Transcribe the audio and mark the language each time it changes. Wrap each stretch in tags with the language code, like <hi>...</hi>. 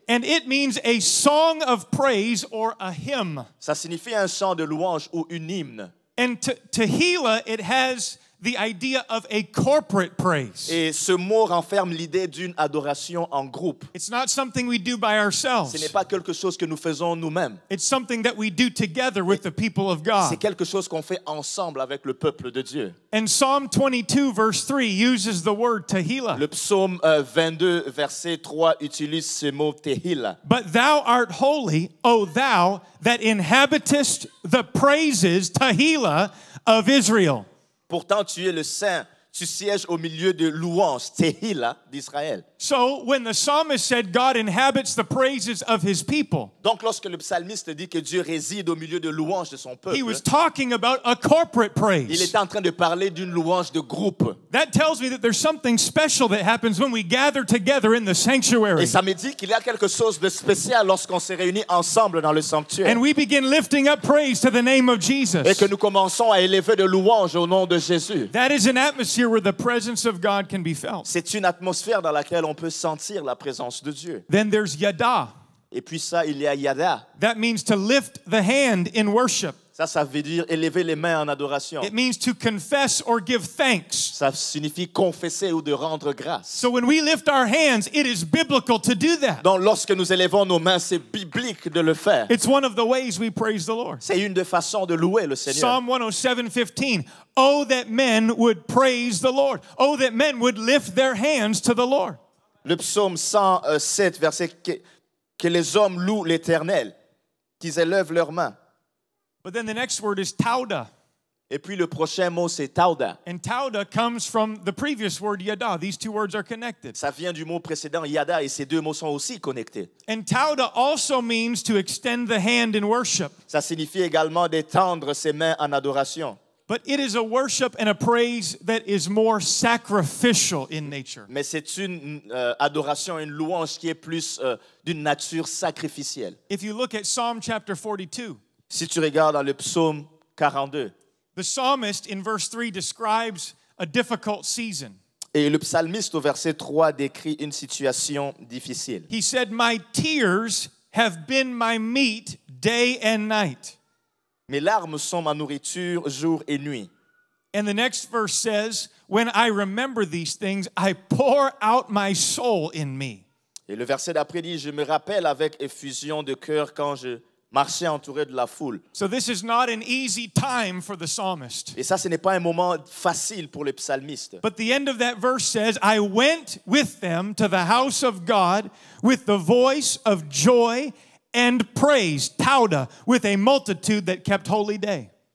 <en>And it means a song of praise or a hymn.</en> <fr>Ça signifie un chant de louange ou une hymne.</fr> <en>And tehillah, it has the idea of a corporate praise.</en> <fr>Et ce mot renferme l'idée d'une adoration en groupe.</fr> <en>It's not something we do by</en> <fr>Ce n'est</fr> <en>ourselves.</en> <fr>pas quelque chose que nous faisons nous-mêmes.</fr> <en>It's something that we do together with the people of</en> <fr>C'est</fr> <en>God.</en> <fr>quelque chose qu'on fait ensemble avec le peuple de Dieu.</fr> <en>And Psalm 22 verse 3 uses the word tehillah.</en> <fr>Le psaume 22, verset 3 utilise ce mot tehillah.</fr> <en>But thou art holy, O thou that inhabitest the praises, tehillah, of Israel.</en> <fr>Pourtant, tu es le saint, tu sièges au milieu de louanges, tehillah d'Israël.</fr> <en>So when the psalmist said God inhabits the praises of his people,</en> <fr>Donc, lorsque le psalmiste dit que Dieu réside au milieu de louanges de son</fr> <en>he</en> <fr>peuple,</fr> <en>was talking about a corporate</en> <fr>il</fr> <en>praise.</en> <fr>est en train de parler d'une louange de groupe.</fr> <en>That tells me that there's something special that happens when we gather together in the sanctuary</en> <fr>Et ça me dit qu'il y a quelque chose de spécial lorsqu'on s'est réunis ensemble dans le sanctuaire.</fr> <en>and we begin lifting up praise to the name of</en> <fr>Et</fr> <en>Jesus.</en> <fr>que nous commençons à élever de louanges au nom de Jésus.</fr> <en>That is an atmosphere where the presence of God can be felt.</en> <fr>C'est une atmosphère dans laquelle on peut sentir la présence de Dieu.</fr> <en>Then there's yada.</en> <fr>Et puis ça, il y a yada.</fr> <en>That means to lift the hand in worship.</en> <fr>Ça veut dire élever les mains en adoration.</fr> <en>It means to confess or give thanks.</en> <fr>Ça signifie confesser ou de rendre grâce.</fr> <en>So when we lift our hands, it is biblical to do that.</en> <fr>Donc lorsque nous élevons nos mains, c'est biblique de le faire.</fr> <en>It's one of the ways we praise the Lord.</en> <fr>C'est une des façons de louer le Seigneur.</fr> <en>Psalm 107:15. Oh, that men would praise the Lord. Oh, that men would lift their hands to the Lord.</en> <fr>Le psaume 107, verset que les hommes louent l'Éternel, qu'ils élèvent leurs mains.</fr> <en>But then the next word is tauda.</en> <fr>Et puis le prochain mot, c'est tauda.</fr> <en>And tauda comes from the previous word yada. These two words are connected.</en> <fr>Ça vient du mot précédent, yada, et ces deux mots sont aussi connectés.</fr> <en>And tauda also means to extend the hand in worship.</en> <fr>Ça signifie également d'étendre ses mains en adoration.</fr> <en>But it is a worship and a praise that is more sacrificial in nature.</en> <fr>Mais c'est une adoration, une louange qui est plus d'une nature sacrificielle.</fr> <en>If you look at Psalm chapter 42,</en> <fr>Si tu regardes dans le psaume 42,</fr> <en>the psalmist in verse 3 describes a difficult season.</en> <fr>et le psalmiste au verset 3 décrit une situation difficile.</fr> <en>He said, "My tears have been my meat day and night."</en> <fr>Mes larmes sont ma nourriture jour et nuit.</fr> <en>And the next verse says, "When I remember these things, I pour out my soul in me."</en> <fr>Et le verset d'après dit, je me rappelle avec effusion de cœur quand je marchais entouré de la foule.</fr> <en>So this is not an easy time for the psalmist.</en> <fr>Et ça, ce n'est pas un moment facile pour les psalmistes.</fr> <en>But the end of that verse says, "I went with them to the house of God with the voice of joy and praise, tauda, with a multitude that kept holy day."</en>